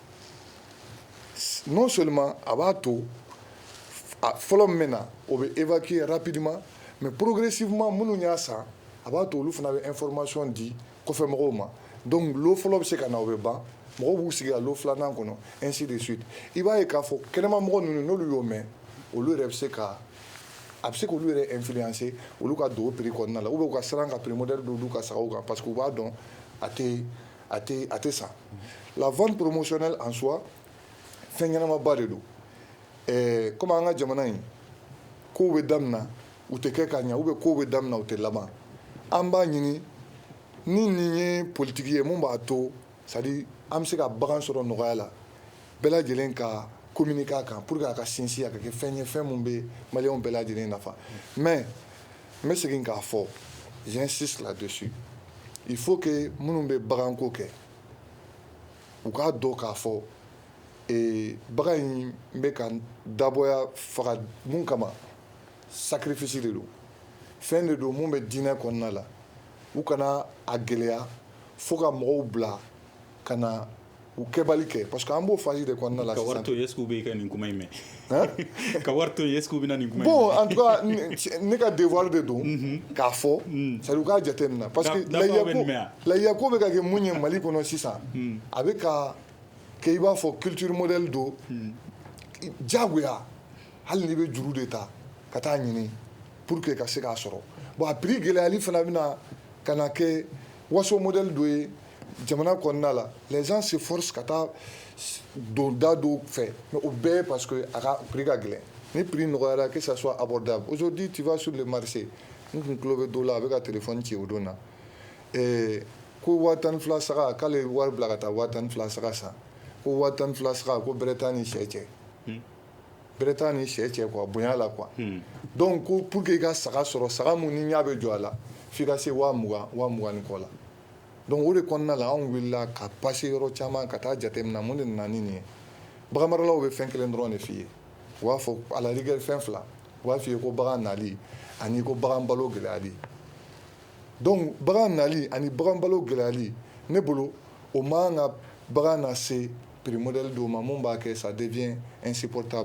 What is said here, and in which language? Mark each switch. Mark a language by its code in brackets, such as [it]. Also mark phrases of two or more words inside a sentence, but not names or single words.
[fr] non seulement [bm] a b'a to fɔlɔ min bɛ na o bɛ [fr] évacuer rapidement mais progressivement [bm] minnu y'a san a b'a to olu fana bɛ information di kɔfɛ mɔgɔw ma donc lo fɔlɔ bɛ se ka na o bɛ ban mɔgɔw b'u sigi a lo filanan kɔnɔ [fr] ainsi de suite [bm] i b'a ye k'a fɔ kɛnɛma mɔgɔ ninnu n'olu y'o mɛn olu yɛrɛ bɛ se ka a bɛ se k'olu yɛrɛ influencer olu ka don o prix kɔnɔna la [fr] ou bien [bm] u ka siran ka [fr] prix modèle [bm] don olu ka sagaw kan [fr] parce que [bm] u b'a dɔn a tɛ san la [fr] vente promotionnelle en soi [bm] fɛn ɲɛnamaba de don comme an ka jamana in kow bɛ daminɛ u tɛ kɛ ka ɲɛ [fr] ou bien [bm] kow bɛ daminɛ u tɛ laban an b'a ɲini ni nin ye politiki ye mun b'a to [fr] c'est à dire [bm] an bɛ se ka bagan sɔrɔ nɔgɔya la bɛɛ lajɛlen ka communiquer a kan [fr] pour que [bm] a ka sinsin a ka kɛ fɛn ye fɛn min bɛ maliyɛnw bɛɛ lajɛlen nafa mais n bɛ segin k'a fɔ [fr] j'insiste là-dessus il faut que [bm] minnu bɛ baganko kɛ u k'a dɔn k'a fɔ bagan in bɛ ka dabɔya faga mun kama sacrifice de don fɛn de don mun bɛ diinɛ kɔnɔna la u kana a gɛlɛya fo ka mɔgɔw bila ka na u kɛbali kɛ [fr] parce que [bm] an b'o phase de kɔnɔna la sisan. ka wari to [fr] est-ce que [bm] u bɛ ka nin kuma in mɛn ka wari to [fr] est-ce que [bm] u bɛna nin kuma in [fr] bon en tout cas [bm] ne ka devoir de don k'a fɔ [fr] c'est à dire [bm] u k'a jateminɛ [fr] parce que [bm] lahiya ko bɛ ka kɛ mun ye Mali kɔnɔ sisan a bɛ ka kɛ i b'a fɔ [fr] culture modèle [bm] don diyagoya hali n'i bɛ juru de ta ka taa ɲini [fr] pour que [bm] ka se k'a sɔrɔ bon a prix gɛlɛyali fana bɛna ka na kɛ waso modèle dɔ ye jamana kɔnɔna la [fr] les gens se forcent [bm] ka taa don da dɔw fɛ mais o bɛɛ [fr] parce que [bm] a ka prix ka gɛlɛn ni prix nɔgɔyara [fr] que ça soit abordable aujourd'hui tu vas sur le marché [bm] n kun tulo bɛ dɔw la a bɛ ka téléphone ci o don na ko 12,000 saga k'ale wari bila ka taa 12,000 saga san ko 12,000 saga ko bɛrɛ t'a ni sɛ cɛ bɛrɛ t'a ni sɛ cɛ quoi bonya la quoi donc ko [fr] pour que [bm] i ka saga sɔrɔ saga mun ni ɲɛ bɛ jɔ a la f'i ka se 20,000 ni kɔ la donc o de kɔnɔna la anw wulila ka passer yɔrɔ caman ka taa jateminɛ mun de nana ni nin ye bagan maralaw bɛ fɛn kelen dɔrɔn de f'i ye u b'a fɔ [fr] à la rigueur [bm] fɛn fila u b'a f'i ye ko bagan nali ani ko bagan balo gɛlɛyali donc bagan nali ani bagan balo gɛlɛyali ne bolo o man ka bagan na se [fr] prix modèle [bm] dɔw ma mun b'a kɛ [fr] ça devient insupportable.